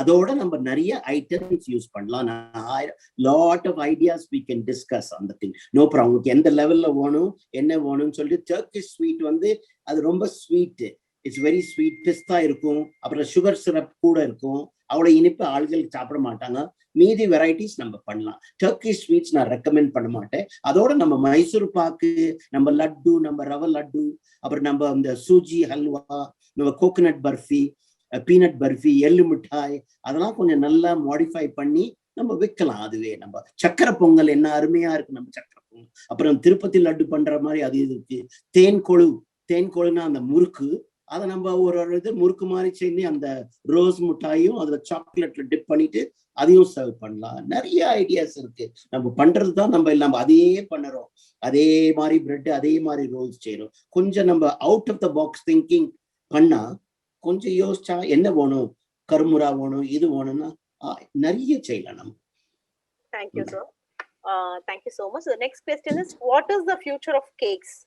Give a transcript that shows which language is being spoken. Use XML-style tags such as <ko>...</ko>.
<ta>அதோட நம்ம நிறைய ஐட்டம்ஸ் யூஸ் பண்ணலாம்.</ta> <en>lot of ideas we can discuss on the thing. No problem.</en> <ta>உங்களுக்கு எந்த லெவல்ல வேணும் என்ன வேணும்னு சொல்லிட்டு Turkish sweet வந்து அது ரொம்ப ஸ்வீட்.</ta> <en>It's very sweet.</en> <ta>பிஸ்தா இருக்கும், அப்புறம் சுகர் சிரப் கூட இருக்கும். அவ்வளவு இனிப்பு ஆள்கள் சாப்பிட மாட்டாங்க. மீதி வெரைட்டிஸ் நம்ம பண்ணலாம். டர்க்கிஷ் ஸ்வீட்ஸ் நான் ரெக்கமெண்ட் பண்ண மாட்டேன். அதோட நம்ம மைசூர் பாக்கு, நம்ம லட்டு, நம்ம ரவை லட்டு, அப்புறம் நம்ம இந்த சூஜி ஹல்வா, நம்ம கோகனட் பர்ஃபி, பீனட் பர்ஃபி, எள்ளு மிட்டாய், அதெல்லாம் கொஞ்சம் நல்லா மாடிஃபை பண்ணி நம்ம விற்கலாம். அதுவே நம்ம சக்கரை பொங்கல் என்ன அருமையா இருக்கு நம்ம சக்கரை பொங்கல். அப்புறம் திருப்பதி லட்டு பண்ற மாதிரி அது இருக்கு. தேன்கொழுனா அந்த முறுக்கு, அதை நம்ம ஒரு இது முறுக்கு மாதிரி செஞ்சு அந்த ரோஸ் மிட்டாயும் அதுல சாக்லேட்ல டிப் பண்ணிட்டு அதையும் சர்வ் பண்ணலாம். நிறைய ஐடியாஸ் இருக்கு. நம்ம பண்றதுதான் நம்ம எல்லாம் அதையே பண்ணுறோம். அதே மாதிரி பிரெட், அதே மாதிரி ரோல்ஸ் செய்யறோம். கொஞ்சம் நம்ம out of the box thinking பண்ணா, கொஞ்சம் யோசிச்சா என்ன வேணும், கருமுரா வேணும், இது வேணும்னா நிறைய செய்யலாம் நம்ம.</ta> <en>Thank you, sir. Thank you so much. The next question is, what is the future of cakes?</en>